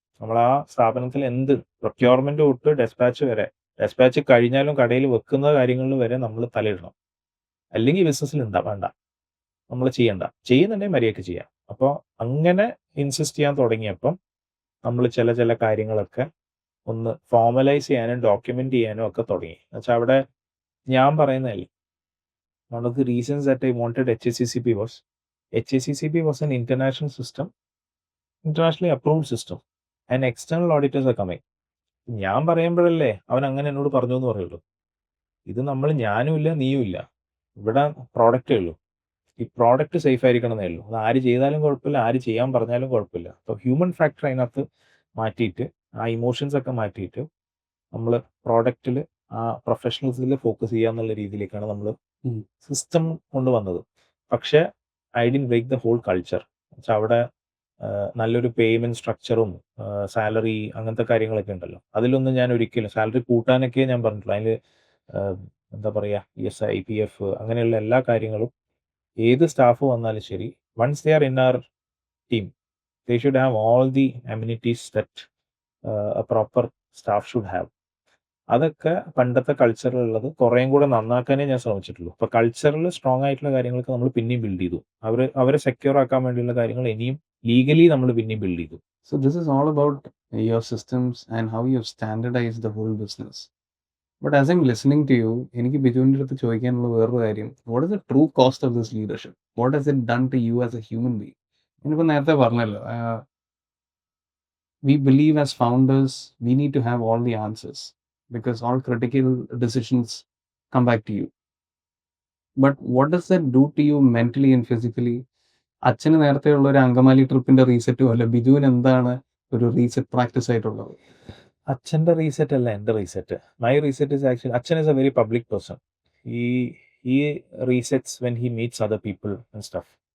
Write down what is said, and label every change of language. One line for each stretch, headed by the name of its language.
Malayalam: നമ്മൾ ആ സ്ഥാപനത്തിൽ എന്ത് പ്രൊക്യൂർമെന്റ് തൊട്ട് ഡെസ്പാച്ച് വരെ, ഡെസ്പാച്ച് കഴിഞ്ഞാലും കടയിൽ വെക്കുന്ന കാര്യങ്ങളിൽ വരെ നമ്മൾ തലയിടണം. അല്ലെങ്കിൽ ബിസിനസ്സിൽ വേണ്ട, നമ്മൾ ചെയ്യുന്നുണ്ടെങ്കിൽ മര്യാദയ്ക്ക് ചെയ്യാം. അപ്പോൾ അങ്ങനെ ഇൻസിസ്റ്റ് ചെയ്യാൻ തുടങ്ങിയപ്പം നമ്മൾ ചില കാര്യങ്ങളൊക്കെ ഒന്ന് ഫോർമലൈസ് ചെയ്യാനും ഡോക്യുമെന്റ് ചെയ്യാനും ഒക്കെ തുടങ്ങി. എന്നുവെച്ചാൽ അവിടെ ഞാൻ പറയുന്നതല്ലേ,
English: One of the reasons that I wanted HACCP was an international system, internationally approved system, and external auditors are coming.
Malayalam: ഞാൻ പറയുമ്പോഴല്ലേ അവൻ അങ്ങനെ എന്നോട് പറഞ്ഞു എന്ന് പറയുള്ളൂ. ഇത് നമ്മൾ ഞാനും ഇല്ല നീയും ഇല്ല, ഇവിടെ പ്രോഡക്റ്റേ ഉള്ളൂ. ഈ പ്രോഡക്റ്റ് സേഫ് ആയിരിക്കണം എന്നേ ഉള്ളൂ. അത് ആര് ചെയ്താലും കുഴപ്പമില്ല, ആര് ചെയ്യാൻ പറഞ്ഞാലും കുഴപ്പമില്ല. അപ്പോൾ ഹ്യൂമൻ ഫാക്ടർ അതിനകത്ത് മാറ്റിയിട്ട്, ആ ഇമോഷൻസ് ഒക്കെ മാറ്റിയിട്ട് നമ്മൾ പ്രോഡക്റ്റിൽ ആ പ്രൊഫഷണൽസിൽ ഫോക്കസ് ചെയ്യുക എന്നുള്ള രീതിയിലേക്കാണ് നമ്മൾ സിസ്റ്റം കൊണ്ടുവന്നത്. പക്ഷേ
English: I didn't break the whole culture.
Malayalam: എന്നുവെച്ചാൽ അവിടെ നല്ലൊരു പേയ്മെന്റ് സ്ട്രക്ചറും സാലറി അങ്ങനത്തെ കാര്യങ്ങളൊക്കെ ഉണ്ടല്ലോ, അതിലൊന്നും ഞാൻ ഒരിക്കലും, സാലറി കൂട്ടാനൊക്കെ ഞാൻ പറഞ്ഞിട്ടുള്ളൂ, അതിൽ എന്താ പറയുക ESI, IPF അങ്ങനെയുള്ള എല്ലാ കാര്യങ്ങളും ഏത് സ്റ്റാഫ് വന്നാലും ശരി,
English: Once they are in our team, they should have all the amenities that a proper staff should have.
Malayalam: അതൊക്കെ പണ്ടത്തെ കൾച്ചറിലുള്ളത് കുറേയും കൂടെ നന്നാക്കാനേ ഞാൻ ശ്രമിച്ചിട്ടുള്ളൂ. ഇപ്പോൾ കൾച്ചറിൽ സ്ട്രോങ് ആയിട്ടുള്ള കാര്യങ്ങളൊക്കെ നമ്മൾ പിന്നെയും ബിൽഡ് ചെയ്തു. അവരെ സെക്യൂർ ആക്കാൻ വേണ്ടിയുള്ള കാര്യങ്ങൾ ഇനിയും ലീഗലി നമ്മൾ പിന്നെയും ബിൽഡ് ചെയ്തു.
English: So this is all about your systems and how you have standardized the whole business. But as I'm listening to you,
Malayalam: എനിക്ക് ബിജുവിൻ്റെ അടുത്ത് ചോദിക്കാനുള്ള വേറൊരു കാര്യം,
English: what is the true cost of this leadership? What has it done to you as a human being?
Malayalam: ഞാനിപ്പോൾ നേരത്തെ പറഞ്ഞല്ലോ,
English: we believe as founders we need to have all the answers because all critical decisions come back to you. But what does that do to you mentally and physically?
Malayalam: അച്ഛന് നേരത്തെയുള്ള ഒരു അങ്കമാലി ട്രിപ്പിന്റെ റീസെറ്റും അല്ല, ബിജുവിന് എന്താണ് ഒരു reset practice ആയിട്ടുള്ളത്? അച്ഛൻ്റെ reset അല്ല എൻ്റെ reset.
English: My reset is actually, അച്ഛൻ is a very public person. ഈ resets when he meets other people and stuff.